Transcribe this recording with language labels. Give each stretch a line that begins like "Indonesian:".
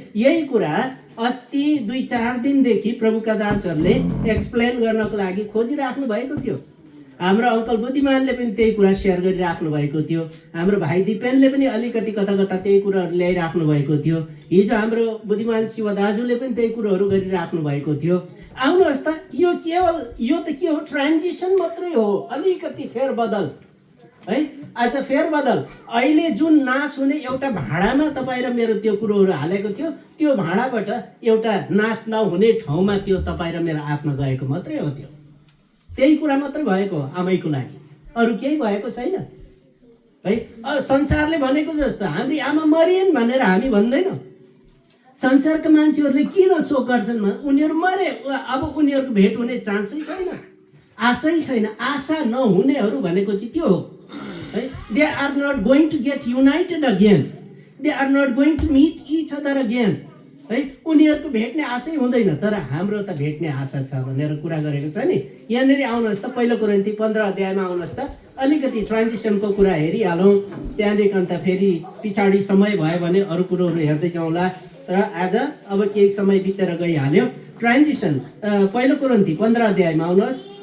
Nepali: यही कुरा अस्ति 2-4 दिनदेखि प्रभुका दासहरूले एक्सप्लेन गर्नको लागि खोजिराख्नु भएको थियो। हाम्रो अङ्कल बुद्धिमानले पनि त्यही कुरा सेयर गरिराख्नु भएको थियो, हाम्रो भाइ दिपेनले पनि अलिकति कता कता त्यही कुराहरू ल्याइराख्नु भएको थियो, हिजो हाम्रो बुद्धिमान शिव दाजुले पनि त्यही कुरोहरू गरिराख्नु भएको थियो। आउनुहोस् त, यो केवल यो त के हो, ट्रान्जिसन मात्रै हो, अलिकति फेरबदल है। आज फेरबदल अहिले जुन नाश हुने एउटा भाँडामा तपाईँ र मेरो त्यो कुरोहरू हालेको थियो, त्यो भाँडाबाट एउटा नाश नहुने ठाउँमा त्यो तपाईँ र मेरो आत्मा गएको मात्रै हो। त्यो त्यही कुरा मात्रै भएको हो आमैको लागि, अरू केही भएको छैन है। संसारले भनेको जस्तो हाम्री आमा मरिन् भनेर हामी भन्दैनौँ। संसारका मान्छेहरूले किन शोक गर्छन्? उनीहरू मरे, अब उनीहरूको भेट हुने चान्सै छैन, आशै छैन। आशा नहुनेहरू भनेको चाहिँ त्यो हो है।
English: They are not going to get united again, they are not going to meet each other again है।
Nepali: उनीहरूको भेट्ने आशै हुँदैन, तर हाम्रो त भेट्ने आशा छ भनेर कुरा गरेको छ नि। यहाँनिर आउनुहोस् त, पहिलो कुरिन्थी 15 अध्यायमा आउनुहोस् त, अलिकति ट्रान्जिसनको कुरा हेरिहालौँ, त्यहाँदेखि अन्त फेरि पछाडि समय भयो भने अरू कुरोहरू हेर्दै जाउँला। र आज अब केही समय बितेर गइहाल्यो। ट्रान्जिसन पहिलो कुरिन्थी 15 अध्यायमा आउनुहोस्।